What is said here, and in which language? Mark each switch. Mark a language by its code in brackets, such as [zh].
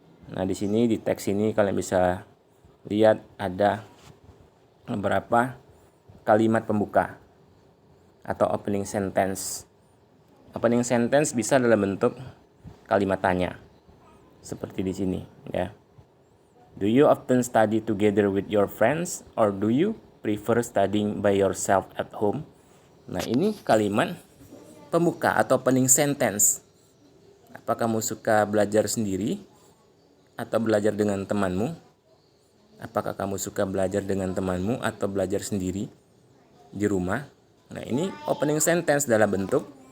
[id] Nah, di sini di teks ini kalian bisa lihat ada beberapa kalimat pembuka atau opening sentence. Opening sentence bisa dalam bentuk kalimat tanya, seperti di sini ya. [en] Do you often study together with your friends or do you prefer studying by yourself at home? [id] Nah, ini kalimat pembuka atau opening sentence. Apa kamu suka belajar sendiri atau belajar dengan temanmu? Apakah kamu suka belajar dengan temanmu atau belajar sendiri di rumah? Nah, ini opening sentence dalam bentuk